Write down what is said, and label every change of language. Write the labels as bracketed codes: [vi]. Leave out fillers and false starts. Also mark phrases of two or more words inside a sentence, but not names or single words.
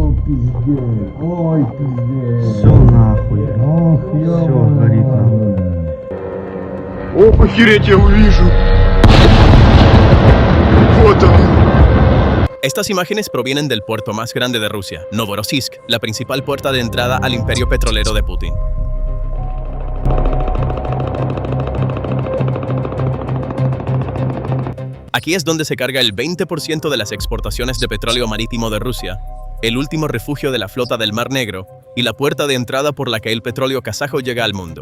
[ru] пиздец. Ой, пиздец. Все нахуй. Ох, Все горит нахуй. О, охереть, я увижу. Вот он. [es] Estas imágenes provienen del puerto más grande de Rusia, Novorossiysk, la principal puerta de entrada al imperio petrolero de Putin. Aquí es donde se carga el 20% de las exportaciones de petróleo marítimo de Rusia, el último refugio de la flota del Mar Negro y la puerta de entrada por la que el petróleo kazajo llega al mundo.